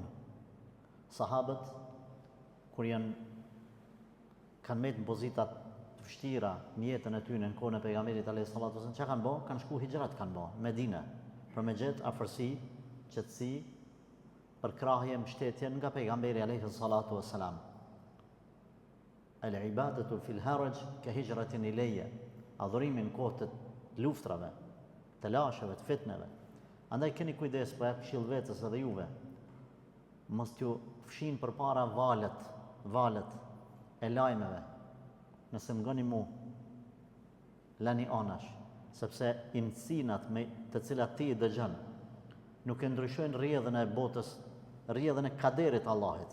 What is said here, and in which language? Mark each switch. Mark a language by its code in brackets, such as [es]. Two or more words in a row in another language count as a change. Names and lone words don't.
[sq] Sahabët, kur kanë met në pozitat të vështira në jetën e tyre në kohën e pejgamberit [ar] عليه الصلاة والسلام, [sq] çka kanë bë? Kanë shku hijrat kanë bë në Medinë, për me gjetë afërsi, qetësi, për krahje mbështetje nga pejgamberi [ar] عليه الصلاة والسلام. العبادة في الهرج كهجرة إلي. [sq] Adhurimi në kohë të luftrave, të lasheve, të fitneve. Andaj keni kujdes për këshill vetes edhe juve. Mos t'ju fshin përpara valet e lajmeve. Nëse më ngoni mu, lani anash, sepse incinat me të cilat ti i dëgjon, nuk e ndryshojnë rrjedhën e botës, rrjedhën e kaderit Allahit.